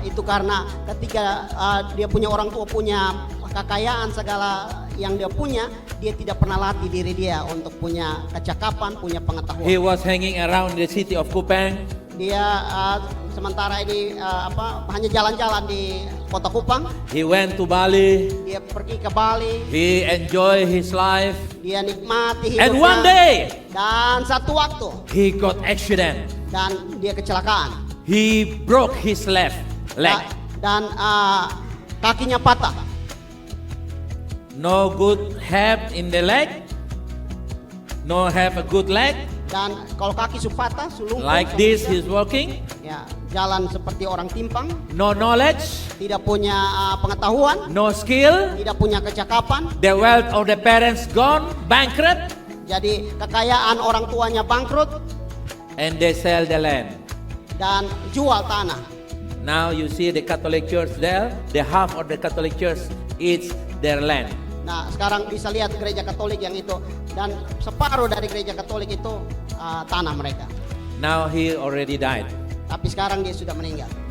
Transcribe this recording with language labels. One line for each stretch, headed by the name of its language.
Indonesian: Itu karena ketika dia punya orang tua punya kekayaan segala yang dia punya, dia tidak pernah latih diri dia untuk punya kecakapan, punya pengetahuan.
English: He was hanging around the city of Kupang.
Indonesian: Dia sementara ini hanya jalan-jalan di kota Kupang.
English: He went to Bali.
Indonesian: Dia pergi ke Bali.
English: He enjoy his life.
Indonesian: Dia nikmati
English: And
Indonesian: hidupnya.
English: one day,
Indonesian: Dan satu waktu
English: he got accident.
Indonesian: dan dia kecelakaan.
English: He broke his left leg.
Indonesian: Dan kakinya patah.
English: No good have in the leg. No have a good leg.
Indonesian: Dan kalau kaki patah, sulung
English: Like this, he's walking.
Indonesian: ya, jalan seperti orang timpang,
English: No knowledge.
Indonesian: tidak punya pengetahuan,
English: No skill.
Indonesian: tidak punya kecakapan.
English: The wealth of the parents gone, bankrupt,
Indonesian: Jadi kekayaan orang tuanya bangkrut
English: and they sell the land.
Indonesian: dan jual tanah.
English: Now you see the Catholic Church there. The half of the Catholic Church is their land.
Indonesian: Nah, sekarang bisa lihat gereja Katolik yang itu, dan separuh dari gereja Katolik itu tanah mereka.
English: Now he already died.
Indonesian: Tapi sekarang dia sudah meninggal.